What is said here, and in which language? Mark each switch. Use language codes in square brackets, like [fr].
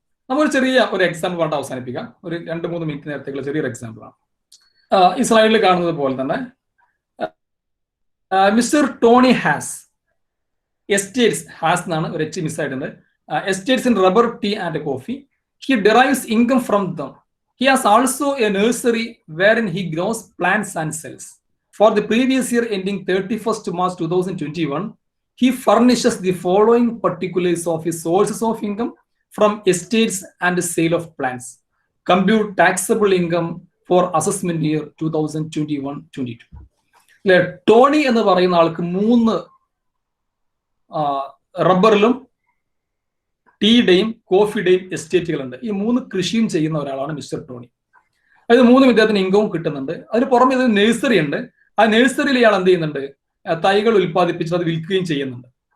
[ml] നമുക്കൊരു ചെറിയ ഒരു എക്സാമ്പിൾ കൊണ്ട് അവസാനിപ്പിക്കാം. ഒരു 2-3 മിനിറ്റ് നേരത്തേക്കുള്ള ചെറിയൊരു എക്സാമ്പിൾ ആണ്. ഈ സ്ലൈഡിൽ കാണുന്നത് പോലെ തന്നെ mister Tony has estates, has എന്നാണ് ഒരു H മിസ്സായിട്ടുണ്ട്, estates in rubber, tea and coffee. [en] He derives income from them. He has also a nursery wherein he grows plants and sells. For the previous year ending 31st March 2021, he furnishes the following particulars of his sources of income from estates and the sale of plants. Compute taxable income for assessment year 2021-22. [ml] Tony എന്ന് പറയുന്ന ആൾക്ക് 3 റബ്ബറിലും ടീയുടെയും കോഫിയുടെയും എസ്റ്റേറ്റുകളുണ്ട്. ഈ 3 കൃഷിയും ചെയ്യുന്ന ഒരാളാണ് mister Tony. അതായത് 3 ഇദ്ദേഹത്തിന് ഇൻകവും കിട്ടുന്നുണ്ട്. അതിന് പുറമെ ഇത് നഴ്സറി ഉണ്ട്. ആ നഴ്സറിയിൽ ഇയാൾ എന്ത് ചെയ്യുന്നുണ്ട്? തൈകൾ ഉൽപ്പാദിപ്പിച്ചിട്ട് അത് വിൽക്കുകയും ചെയ്യുന്നുണ്ട്.